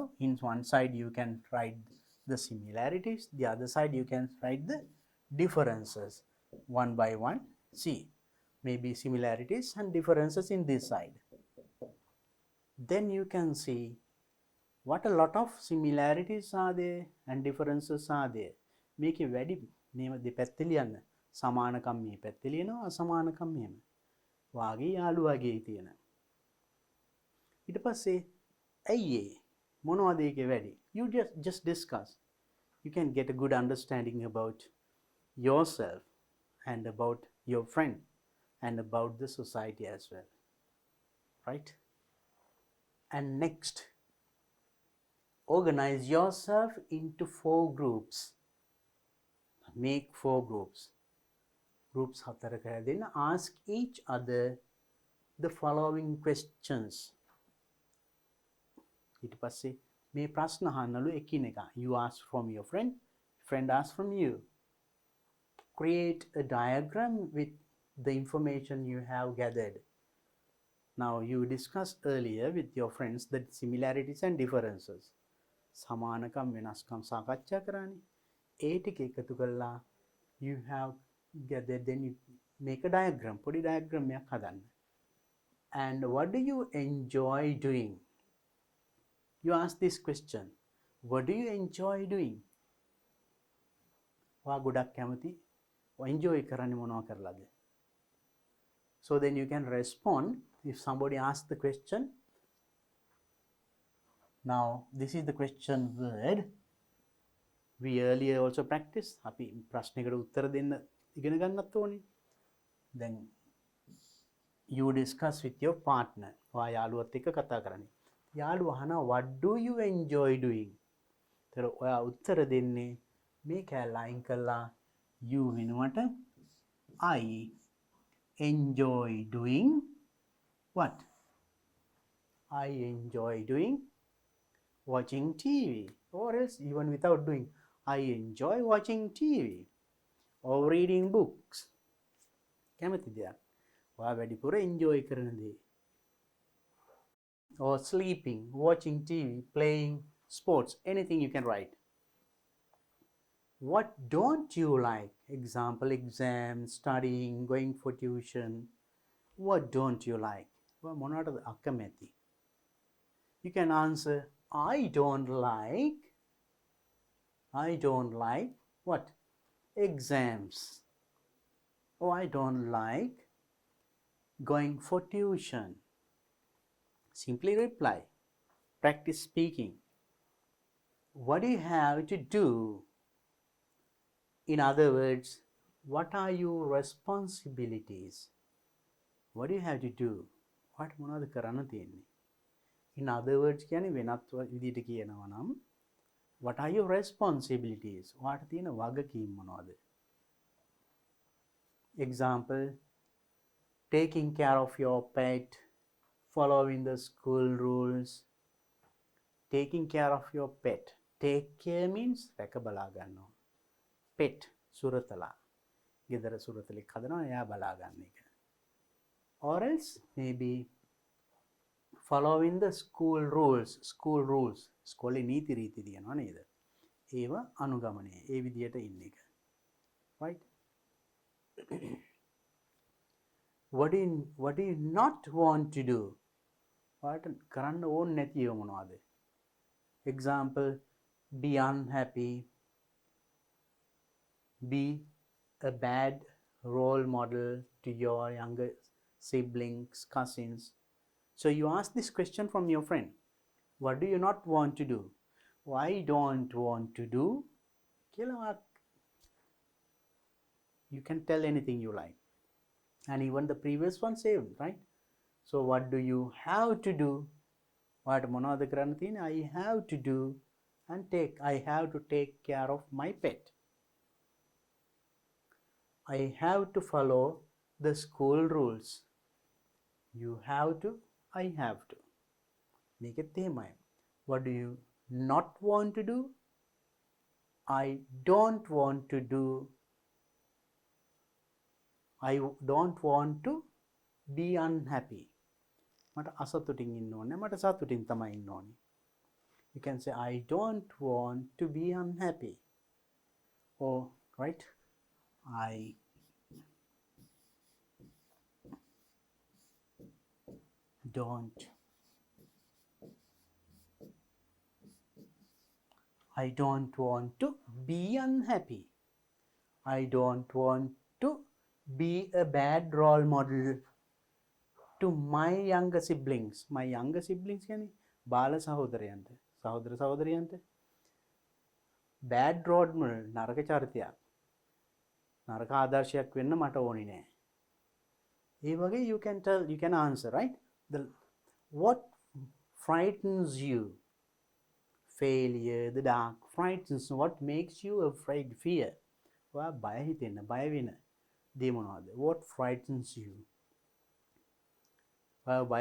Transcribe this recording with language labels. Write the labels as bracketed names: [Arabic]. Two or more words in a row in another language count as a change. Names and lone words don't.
[English] In one side you can write the similarities, the other side you can write the differences. One by one, see. Maybe similarities and differences in this side. Then you can see what a lot of similarities are there and differences are there. Make a [Sinhala] වැඩි මේව දෙපැත්තේ ලියන්න. සමානකම් මේ පැත්තේ ලියනවා, අසමානකම් මෙහෙම. වාගේ යාළුවාගේ තියෙන. ඊට පස්සේ ඇයි මොනවද ඒකේ වැඩි? [English] You just discuss. You can get a good understanding about yourself and about your friend and about the society as well. Right? And next, organize yourself into 4 groups. Make 4 groups. Groups [Sinhala] හතරක හැදෙන්න. [English] Ask each other the following questions. [Sinhala] ඊට පස්සේ මේ ප්‍රශ්න අහන්නලු එකිනෙක. [English] You ask from your friend, friend asks from you. Create a diagram with the information you have gathered. Now you discussed earlier with your friends the similarities and differences. [Sinhala] සමානකම් වෙනස්කම් සාකච්ඡා කරානේ. ඒ ටික එකතු කරලා [English] you have gathered, then you make a diagram. [Sinhala] පොඩි diagram එකක් හදන්න. [English] And what do you enjoy doing? You ask this question. What do you enjoy doing? [Sinhala] වා ගොඩක් කැමති enjoy කරන්නේ මොනවා කරලාද? [English] So then you can respond if somebody asks the question. Now this is the question word. We earlier also practiced. [Sinhala] අපි ප්‍රශ්නයකට උත්තර දෙන්න ඉගෙන ගන්නත් ඕනේ. [English] Then you discuss with your partner. [Sinhala] වා යාළුවත් එක්ක කතා කරන්නේ. යාළුවා අහනවා [English] what do you enjoy doing? [Sinhala] ඒතර ඔයා උත්තර දෙන්නේ මේ කැලල අයින් කළා you වෙනුවට [English] I enjoy doing what? I enjoy doing watching TV, or else even without doing, I enjoy watching TV or reading books. [Sinhala] කැමති දෙයක් ඔයා වැඩිපුර enjoy කරන දේ. [English] Or sleeping, watching TV, playing sports, anything you can write. What don't you like? Example, exams, studying, going for tuition. What don't you like? [Sinhala] මොනවටද අකමැති? [English] You can answer, I don't like what? Exams. Oh, I don't like going for tuition. Simply reply. Practice speaking. What do you have to do? In other words, what are your responsibilities? What do you have to do? What [Sinhala] මොනවද කරන්න තියෙන්නේ? [English] In other words [Sinhala] කියන්නේ වෙනත් විදිහට කියනවා නම් [English] what are your responsibilities? [Sinhala] ඔයාට තියෙන වගකීම් මොනවද? [English] Example, taking care of your pet, following the school rules. Taking care of your pet. Take care means [Sinhala] රැක බලා ගන්නවා. Pet සුරතලා. ගෙදර සුරතලෙක් හදනවා එයා බලා ගන්න එක. [English] Or else maybe following the school rules. [Sinhala] ස්කෝලේ නීති රීති තියෙනවා නේද? ඒව අනුගමනය. ඒ විදියට ඉන්න එක. [English] Right? What do you not want to do? [Sinhala] ඔයාට කරන්න ඕනේ නැති ඒවා මොනවද? [English] Example, be unhappy, be a bad role model to your younger siblings, cousins. So you ask this question from your friend. What do you not want to do? Why don't want to do? You can tell anything you like. And even the previous one same, right? So what do you have to do? What [Sinhala] මොනවද කරන්න තියෙන්නේ? [English] I have to do and I have to take care of my pet. I have to follow the school rules. You have to, I have to. [Sinhala] මේකෙත් එහෙමයි. [English] What do you not want to do? I don't want to do. I don't want to be unhappy. [Sinhala] මට අසතුටින් ඉන්න ඕනේ. මට සතුටින් තමයි ඉන්න ඕනේ. [English] You can say I don't want to be unhappy. Or right? I don't want to be unhappy. I don't want to be a bad role model to my younger siblings. My younger siblings [Sinhala] කියන්නේ බාල සහෝදරයන්ට, සහෝදර සහෝදරියන්ට. [English] Bad role model [Sinhala] නරක චරිතයක්. නරක ආදර්ශයක් වෙන්න මට ඕනේ නෑ. ඒ වගේ [English] you can answer, right? What frightens you? Failure, the dark frightens. What makes you afraid? Fear. [Sinhala] ඔයා බය හිතෙන්න, බය වෙන දේ මොනවද? [English] What frightens you? [Sinhala] ඔයා බය කරන්නේ මොනවෙන්ද?